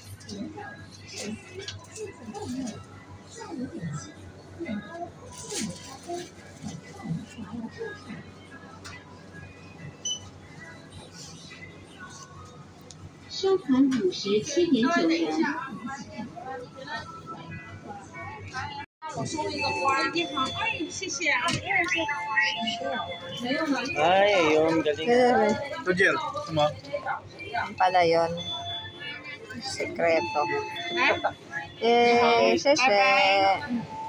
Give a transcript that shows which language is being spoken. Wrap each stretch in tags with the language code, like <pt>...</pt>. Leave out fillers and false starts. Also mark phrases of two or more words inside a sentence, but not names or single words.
<zh>收款57.9元。我送一个花，你好，哎，谢谢啊。没有了。</zh> <tl>Ay, ayun, galing. Ito, Jer. Ito mo. Pala yun. Sekreto. Eh, sese.</tl>